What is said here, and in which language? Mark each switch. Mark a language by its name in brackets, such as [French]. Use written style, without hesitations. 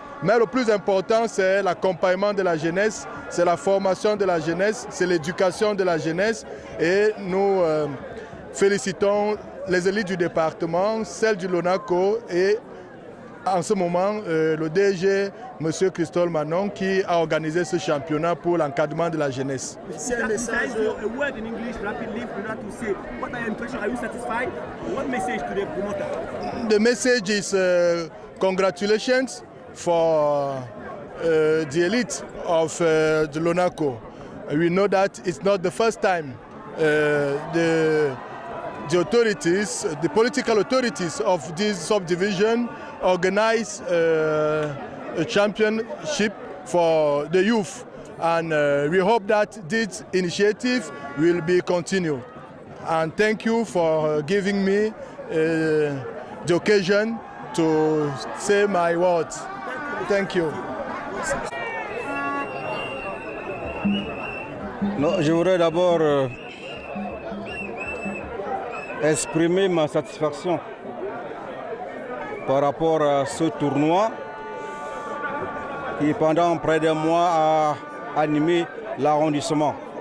[French] Mais le plus important, c'est l'accompagnement de la jeunesse, c'est la formation de la jeunesse, c'est l'éducation de la jeunesse. Et nous félicitons les élites du département, celles du Lonaco et en ce moment le DG, M. Christophe Manon, qui a organisé ce championnat pour l'encadrement de la jeunesse. C'est un message. [English] A word in English rapidly for that to say. What are your impressions? Are you satisfied? What message to the promoter? The message is congratulations for the elite of the Lonaco. We know that it's not the first time the authorities, the political authorities of this subdivision organize a championship for the youth. And we hope that this initiative will be continued. And thank you for giving me the occasion to say my words. Thank you. [French] Non, je voudrais d'abord exprimer ma satisfaction par rapport à ce tournoi qui pendant près d'un mois a animé l'arrondissement.